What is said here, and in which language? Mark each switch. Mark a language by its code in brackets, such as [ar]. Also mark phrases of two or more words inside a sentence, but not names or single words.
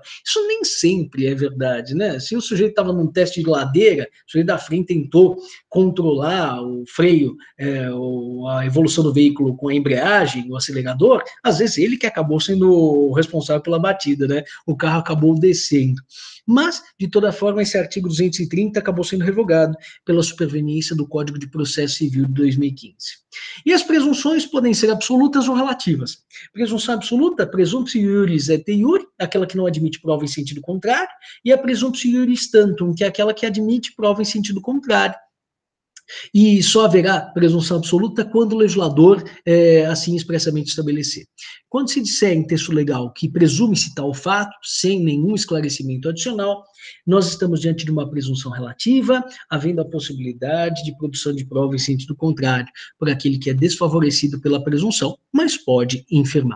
[pt] Isso nem sempre é verdade, né? Se o sujeito estava num teste de ladeira, o sujeito da frente tentou controlar o freio, a evolução do veículo com a embreagem, o acelerador, às vezes ele que acabou sendo o responsável pela batida, né? O carro acabou descendo. Mas, de toda forma, esse artigo 230 acabou sendo revogado pela superveniência do Código de Processo Civil de 2015. E as presunções podem ser absolutas ou relativas. Presunção absoluta, [la] presumptio iuris et iure, [pt] aquela que não admite prova em sentido contrário, e a [la] presumptio iuris tantum, [pt] que é aquela que admite prova em sentido contrário. E só haverá presunção absoluta quando o legislador assim expressamente estabelecer. Quando se disser em texto legal que presume-se tal fato, sem nenhum esclarecimento adicional, nós estamos diante de uma presunção relativa, havendo a possibilidade de produção de prova em sentido contrário, por aquele que é desfavorecido pela presunção, mas pode infirmar.